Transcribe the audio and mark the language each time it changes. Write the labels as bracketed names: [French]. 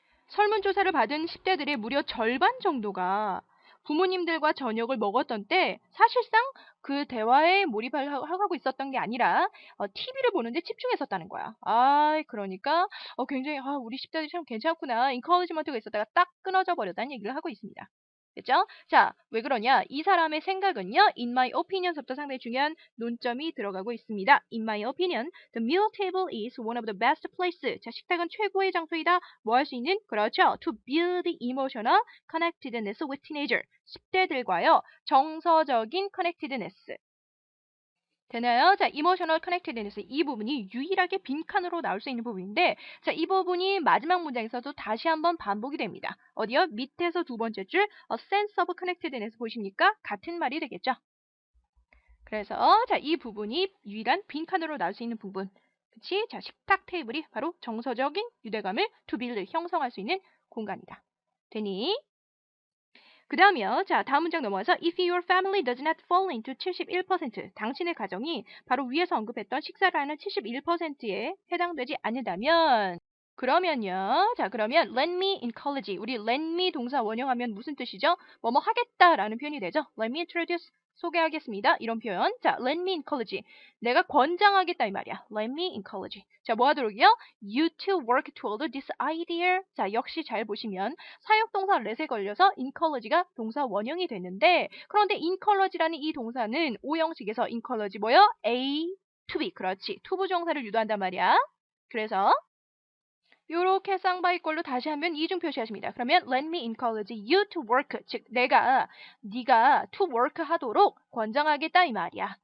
[Korean] 설문조사를 받은 10대들의 무려 절반 정도가 부모님들과 저녁을 먹었던 때 사실상 그 대화에 몰입을 하고 있었던 게 아니라 TV를 보는데 집중했었다는 거야. 그러니까 굉장히 우리 10대들이 참 괜찮구나. 인커리지먼트가 있었다가 딱 끊어져 버렸다는 얘기를 하고 있습니다. 됐죠? 자, 왜 그러냐? 이 사람의 생각은요, [English] in my opinion [Korean] 서부터 상당히 중요한 논점이 들어가고 있습니다. [English] In my opinion, the meal table is one of the best places. [Korean] 자, 식탁은 최고의 장소이다. 뭐 할 수 있는? 그렇죠. [English] To build emotional connectedness with teenager. [Korean] 10대들과요, 정서적인 connectedness. 되나요? 자, emotional connectedness. 이 부분이 유일하게 빈칸으로 나올 수 있는 부분인데, 자, 이 부분이 마지막 문장에서도 다시 한번 반복이 됩니다. 어디요? 밑에서 두 번째 줄, [English] a sense of connectedness [Korean] 보십니까? 같은 말이 되겠죠? 그래서, 자, 이 부분이 유일한 빈칸으로 나올 수 있는 부분. 그치? 자, 식탁 테이블이 바로 정서적인 유대감을 to build, 형성할 수 있는 공간이다. 되니? 그 다음이요. 자, 다음 문장 넘어가서 [English] if your family does not fall into 71%, [Korean] 당신의 가정이 바로 위에서 언급했던 식사를 하는 71%에 해당되지 않는다면 그러면요. 자, 그러면 [English] let me encourage. [Korean] 우리 let me 동사 원형하면 무슨 뜻이죠? 뭐뭐 하겠다라는 표현이 되죠. [English] let me introduce. [Korean] 소개하겠습니다. 이런 표현. 자, [English] let me encourage. [Korean] 내가 권장하겠다 이 말이야. [English] let me encourage. [Korean] 자, 뭐 하도록요? [English] You to work toward this idea. [Korean] 자, 역시 잘 보시면 사역동사 let에 걸려서 encourage가 동사 원형이 됐는데 그런데 encourage라는 이 동사는 오형식에서 encourage 뭐요? [English] A to B. [Korean] 그렇지. 투부정사를 유도한단 말이야. 그래서 요렇게 쌍바이 꼴로 다시 하면 이중 표시하십니다. 그러면 [English] let me encourage you to work. [Korean] 즉 네가 to work 하도록 권장하겠다 이 말이야.